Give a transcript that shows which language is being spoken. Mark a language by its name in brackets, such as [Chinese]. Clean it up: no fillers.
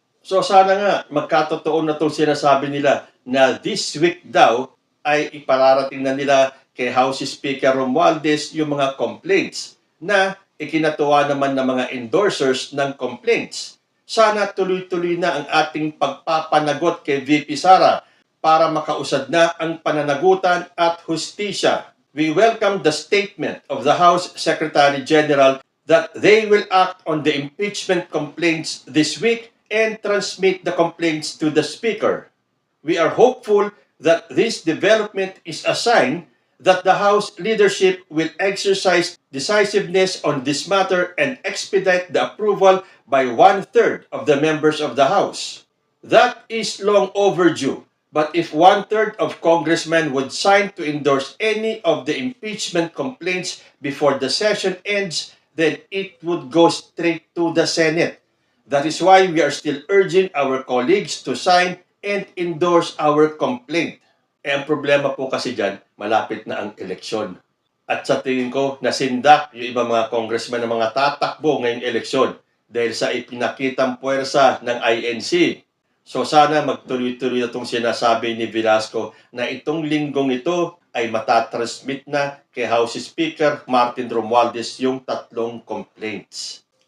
[Filipino] So sana nga magkatotoo na itong sinasabi nila na [English] this week [Filipino] daw ay ipararating na nila kay House Speaker Romualdez yung mga complaints na ikinatuwa naman ng mga endorsers ng complaints. Sana tuloy-tuloy na ang ating pagpapanagot kay VP Sara para makausad na ang pananagutan at hustisya. [English] We welcome the statement of the House Secretary General that they will act on the impeachment complaints this week and transmit the complaints to the Speaker. We are hopeful that this development is a sign that the House leadership will exercise decisiveness on this matter and expedite the approval by 1/3 of the members of the House. That is long overdue. But if 1/3 of congressmen would sign to endorse any of the impeachment complaints before the session ends, then it would go straight to the Senate. That is why we are still urging our colleagues to sign and endorse our complaint. [Filipino] Ang problema po kasi dyan, malapit na ang eleksyon. At sa tingin ko, nasindak yung ibang mga congressman na mga tatakbo ngayong eleksyon dahil sa ipinakitang puwersa ng INC. So sana magtuloy-tuloy na itong sinasabi ni Velasco na itong linggong ito ay matatransmit na kay House Speaker Martin Romualdez yung 3 complaints.